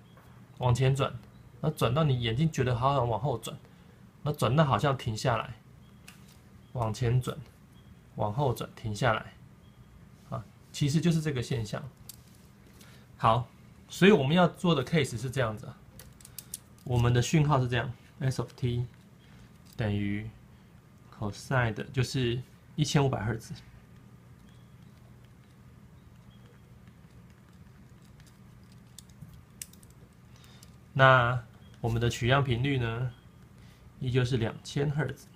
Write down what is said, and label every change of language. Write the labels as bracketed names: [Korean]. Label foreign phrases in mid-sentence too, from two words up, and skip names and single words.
[Chinese] 往前轉，然後轉到你眼睛覺得好想往後轉，然後轉到好像停下來，往前轉，往後轉，停下來，啊，其實就是這個現象。好，所以我們要做的 case 是這樣子啊，我們的訊號是這樣 ， [English] s of t [Chinese] 等於 cosine 的，就是1500赫茲。那我們的取樣頻率呢，依舊是2000赫茲。